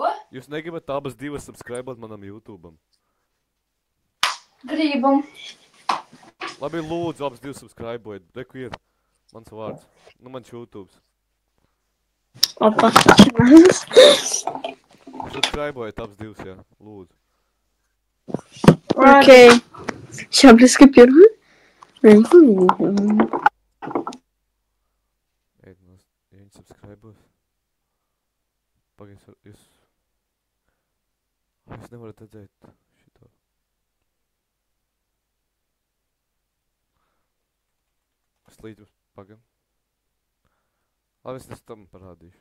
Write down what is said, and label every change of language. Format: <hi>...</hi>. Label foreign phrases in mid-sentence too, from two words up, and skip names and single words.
<lv>Jūs negribat abas 2 subscribot manam YouTube'am? Gribam. Labi, lūdzu, abas 2 subscribojiet. Reku ir mans vārds. Nu, mans YouTube's. Opa. Subscribojiet abas 2, jā. Lūdzu.</lv> <ru>Окей. Сейчас близко первый.</ru> <lv>Eit, ja viņi subscribos. Pagaid, jūs... Jūs nevarat redzēt šito. Es līdz jums pagam. Labi, es tam parādīšu.</lv>